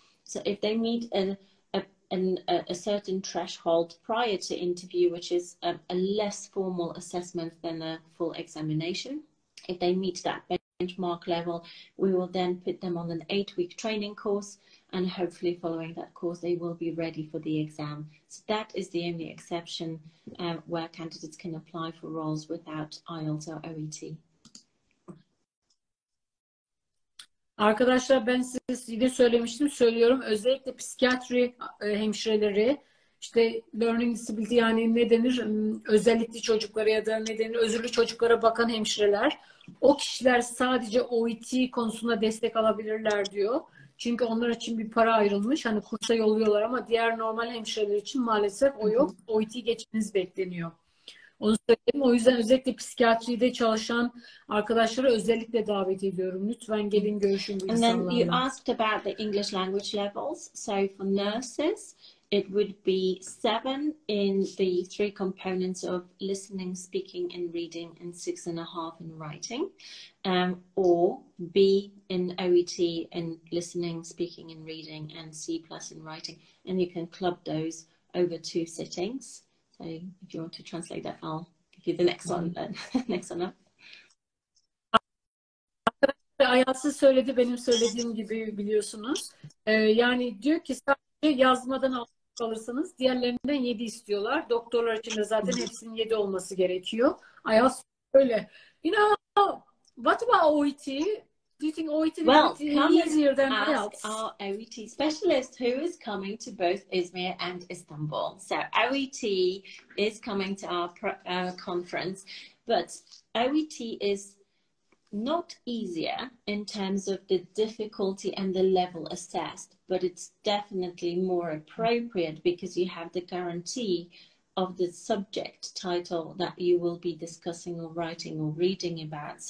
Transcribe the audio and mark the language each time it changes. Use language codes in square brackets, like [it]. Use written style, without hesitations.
[en] So if they meet a certain threshold prior to interview, which is a less formal assessment than a full examination, if they meet that benchmark level, we will then put them on an 8-week training course, and hopefully following that course they will be ready for the exam. So that is the only exception where candidates can apply for roles without IELTS or OET. [tr] Arkadaşlar ben size yine söylemiştim, söylüyorum. Özellikle psikiyatri hemşireleri, işte learning disability, yani ne denir, özellikli çocuklara ya da ne denir, özürlü çocuklara bakan hemşireler, o kişiler sadece OET konusunda destek alabilirler diyor. Çünkü onlar için bir para ayrılmış. Hani kursa yolluyorlar ama diğer normal hemşireler için maalesef o yok. OET geçmeniz bekleniyor. Onu söyleyeyim. O yüzden özellikle psikiyatride çalışan arkadaşları özellikle davet ediyorum. Lütfen gelin görüşün bu insanlarla. [en] And then you asked about the English language levels. So for nurses, it would be 7 in the 3 components of listening, speaking, and reading, and 6.5 in writing, or B in OET in listening, speaking, and reading, and C+ in writing. And you can club those over 2 sittings. So if you want to translate that, I'll give you the next one then. Next one up. [tr] Ayatsız söyledi, benim söylediğim gibi biliyorsunuz. Yani diyor ki sadece yazmadan alırsanız diğerlerinden 7 istiyorlar. Doktorlar için de zaten hepsinin 7 olması gerekiyor. Ayaz öyle. [en] You know, what about OET? Do you think OET is easier than IELTS? Our OET specialist who is coming to both Izmir and Istanbul. So OET is coming to our conference, but OET is not easier in terms of the difficulty and the level assessed, but it's definitely more appropriate because you have the guarantee of the subject title that you will be discussing or writing or reading about.